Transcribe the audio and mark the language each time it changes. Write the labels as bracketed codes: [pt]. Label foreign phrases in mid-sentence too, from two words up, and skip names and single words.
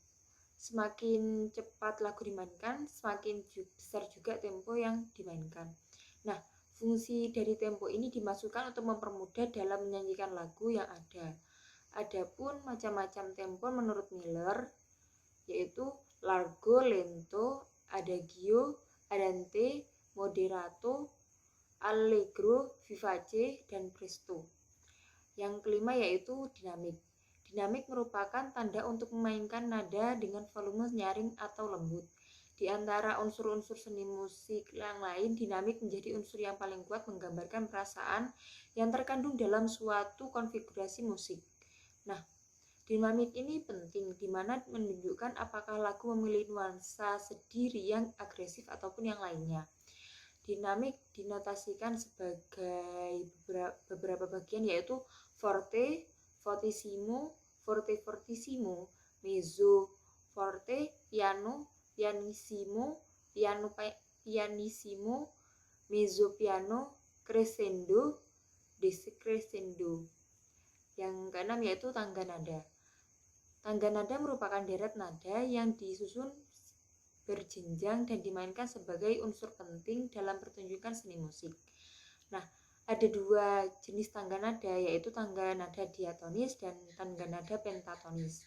[id] Semakin cepat lagu dimainkan, semakin besar juga tempo yang dimainkan. Nah, fungsi dari tempo ini dimasukkan untuk mempermudah dalam menyanyikan lagu yang ada. Adapun macam-macam tempo menurut Miller yaitu [it] largo, lento, adagio, andante, moderato, allegro, vivace, [id] dan presto. Yang kelima yaitu dinamik. Dinamik merupakan tanda untuk memainkan nada dengan volume nyaring atau lembut. Di antara unsur-unsur seni musik yang lain, dinamik menjadi unsur yang paling kuat menggambarkan perasaan yang terkandung dalam suatu konfigurasi musik. Nah, dinamik ini penting di mana menunjukkan apakah lagu memiliki nuansa sedih, riang, agresif ataupun yang lainnya. Dinamik dinotasikan sebagai beberapa bagian yaitu [it] forte, fortissimo, forte fortissimo, mezzo forte, piano, pianissimo, piano pianissimo, mezzo piano, crescendo, decrescendo. [id] Yang keenam yaitu tangga nada. Tangga nada merupakan deret nada yang disusun berjenjang dan dimainkan sebagai unsur penting dalam pertunjukan seni musik. Nah, ada dua jenis tangga nada yaitu tangga nada diatonis dan tangga nada pentatonis.